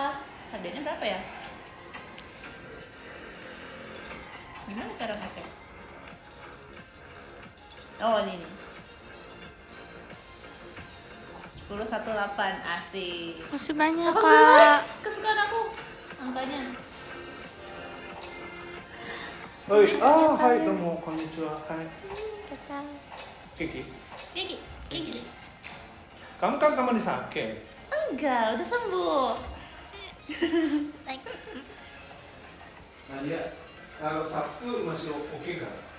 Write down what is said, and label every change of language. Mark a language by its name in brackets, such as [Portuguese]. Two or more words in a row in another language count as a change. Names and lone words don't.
[Indonesian] KDA-nya berapa ya? Gimana cara ngecek? Oh, ini nih. 1018, asik. Masih banyak 18, kak. kesukaan aku angkanya. [Japanese] はい、はい、どうも、こんにちは。はい。ケーキ。キキです. [Indonesian] Kamu kan kemarin sakit. Enggak, udah sembuh. Nadia, kalau Sabtu masih oke nggak?